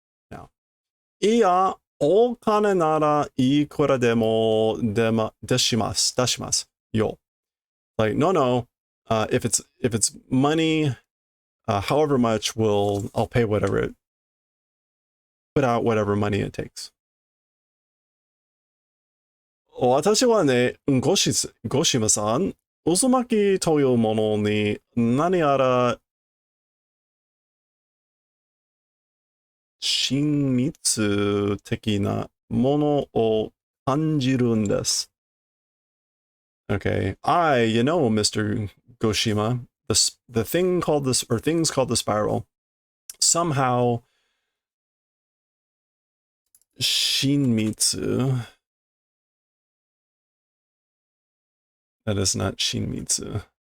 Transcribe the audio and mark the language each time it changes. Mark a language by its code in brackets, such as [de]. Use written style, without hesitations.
[ja] Now, iya o kane nara ikura demo deshimasu yo. [en] Like, no, if it's money, however much, I'll pay whatever it, put out whatever money it takes. [ja] 私はね、ごしまさん、渦巻きというものに何やら親密的なものを感じるんです。 [en] Okay, Mr. Goshima, the thing called this, or things called the spiral, somehow Shinmitsu. That is not Shinmitsu.